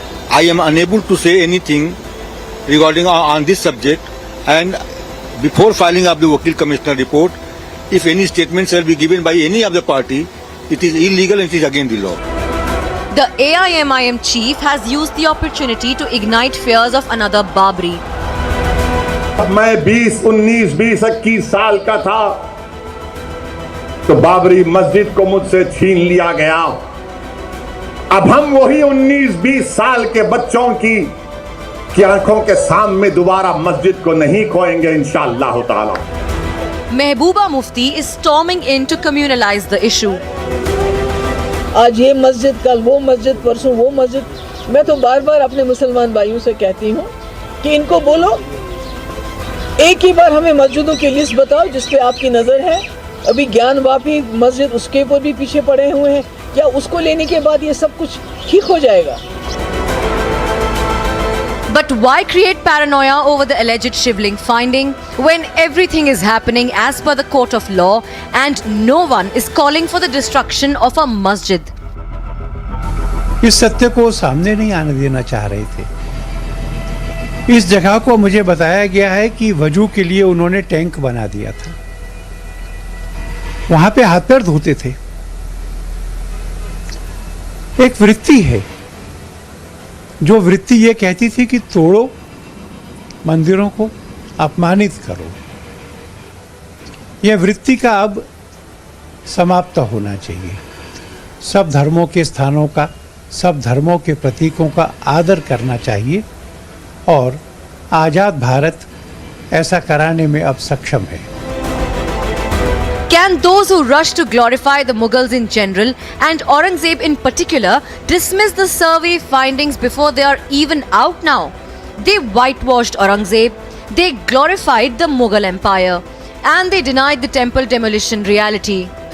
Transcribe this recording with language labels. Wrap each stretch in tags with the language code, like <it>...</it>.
<en>I am unable to say anything regarding on this subject, and before filing of the Vakil Commissioner report, if any statement shall be given by any of the party, it is illegal and it is against the law. The AIMIM chief has used the opportunity to ignite fears of another Babri.</en> <hi>मैं 20, 19, 20, 21 साल का था तो बाबरी मस्जिद को मुझसे छीन लिया गया। अब हम वही 19, 20 साल के बच्चों की आंखों के सामने दोबारा मस्जिद को नहीं खोएंगे इंशाअल्लाह ताला।</hi> <en>Mehbooba Mufti is storming in to communalize the issue.</en> <hi>आज ये मस्जिद, कल वो मस्जिद, परसों वो मस्जिद। मैं तो बार बार अपने मुसलमान भाइयों से कहती हूँ कि इनको बोलो एक ही बार हमें मस्जिदों की लिस्ट बताओ जिस पे आपकी नजर है। अभी ज्ञानवापी मस्जिद उसके ऊपर भी पीछे पड़े हुए हैं, क्या उसको लेने के बाद ये सब कुछ ठीक हो जाएगा?</hi> <en>But why create paranoia over the alleged shivling finding when everything is happening as per the court of law and no one is calling for the destruction of a masjid?</en> <hi>इस सत्य को सामने नहीं आने देना चाह रहे थे। इस जगह को मुझे बताया गया है कि वजू के लिए उन्होंने टैंक बना दिया था, वहां पे हाथ पैर धोते थे। एक वृत्ति है जो वृत्ति ये कहती थी कि तोड़ो मंदिरों को, अपमानित करो। यह वृत्ति का अब समाप्त होना चाहिए। सब धर्मों के स्थानों का, सब धर्मों के प्रतीकों का आदर करना चाहिए और आजाद भारत ऐसा कराने में अब सक्षम है।</hi> <en>Can those who rush to glorify the Mughals in general and Aurangzeb in particular dismiss the survey findings before they are even out now? They whitewashed Aurangzeb, they glorified the Mughal Empire, and they denied the temple demolition reality.</en>